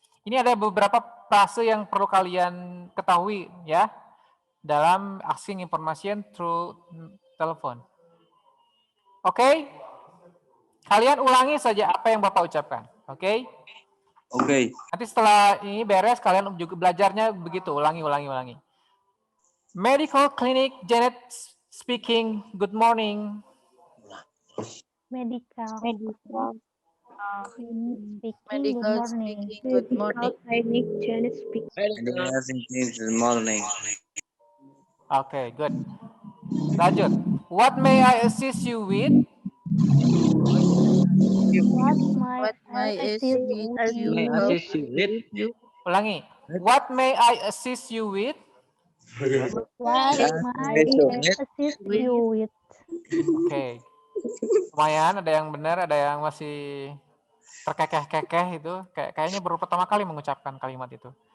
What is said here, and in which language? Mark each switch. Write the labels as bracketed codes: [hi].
[id] Ini ada beberapa frase yang perlu kalian ketahui ya dalam [en] asking information through telepon. [id] Oke? Kalian ulangi saja apa yang Bapak ucapkan. Oke? Oke. Nanti setelah ini beres kalian juga belajarnya begitu, ulangi. [en] Medical clinic, Janet speaking. Good morning. Medical. Medical speaking. Good morning. Clinic, Janet speaking. Good morning. [id] Oke, [en] good. [id] Lanjut. [en] What may I assist you with? What What may I assist you? [id] Ulangi. [en] What may I assist you with? What may I assist you with? [id] Oke. Lumayan, ada yang benar, ada yang masih terkekeh-kekeh itu. Kayaknya baru pertama kali mengucapkan kalimat itu.